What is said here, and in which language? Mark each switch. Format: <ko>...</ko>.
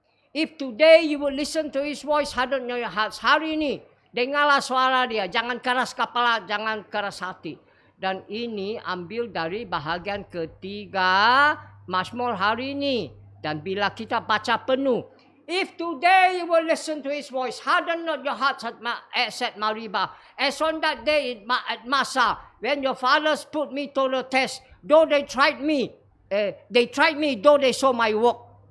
<en>If today you will listen to His voice, harden your hearts.</en> <id>Hari ini, dengarlah suara Dia. Jangan keras kepala, jangan keras hati. Dan ini ambil dari bahagian ketiga Mazmur hari ini. Dan bila kita baca penuh.</id> <en>If today you will listen to His voice, harden not your hearts at Meribah. As on that day at Massa, when your fathers put me to the test, though they tried me, though they saw my work.</en>